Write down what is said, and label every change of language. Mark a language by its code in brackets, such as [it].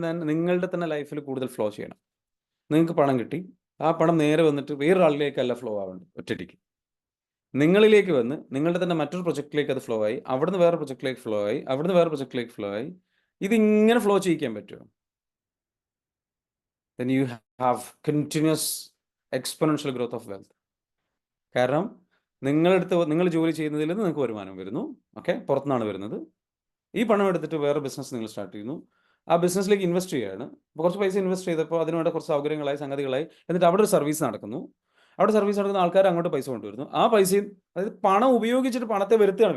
[ml] നിങ്ങളുടെ തന്നെ ലൈഫിൽ കൂടുതൽ ഫ്ലോ ചെയ്യണം. നിങ്ങൾക്ക് പണം കിട്ടി, ആ പണം നേരെ വന്നിട്ട് വേറൊരാളിലേക്കല്ല ഫ്ലോ ആവേണ്ടത് ഒറ്റയ്ക്ക്. നിങ്ങളിലേക്ക് വന്ന് നിങ്ങളുടെ തന്നെ മറ്റൊരു പ്രൊജക്റ്റിലേക്ക് അത് ഫ്ലോ ആയി, അവിടുന്ന് വേറെ പ്രൊജക്റ്റിലേക്ക് ഫ്ലോ ആയി, അവിടുന്ന് വേറെ പ്രൊജക്റ്റിലേക്ക് ഫ്ലോ ആയി. ഇതിങ്ങനെ ഫ്ലോ ചെയ്യിക്കാൻ പറ്റുമോ? [en] then you have continuous exponential growth of wealth. [ml] കാരണം നിങ്ങൾ ജോലി ചെയ്യുന്നതിൽ നിന്ന് നിങ്ങൾക്ക് വരുമാനം വരുന്നു. ഓക്കെ, പുറത്തുനിന്നാണ് വരുന്നത്. ഈ പണം എടുത്തിട്ട് വേറെ ബിസിനസ് നിങ്ങൾ സ്റ്റാർട്ട് ചെയ്യുന്നു. ആ ബിസിനസ്സിലേക്ക് ഇൻവെസ്റ്റ് ചെയ്യുകയാണ്. അപ്പോൾ കുറച്ച് പൈസ ഇൻവെസ്റ്റ് ചെയ്തപ്പോൾ അതിനുവേണ്ട കുറച്ച് സൗകര്യങ്ങളായി, സംഗതികളായി. എന്നിട്ട് അവിടെ ഒരു സർവീസ് നടക്കുന്നു. അവിടെ സർവീസ് നടക്കുന്ന ആൾക്കാർ അങ്ങോട്ട് പൈസ കൊണ്ടുവരുന്നു. ആ പൈസയും, അതായത് പണം ഉപയോഗിച്ചിട്ട് പണത്തെ വരുത്തുകയാണ്.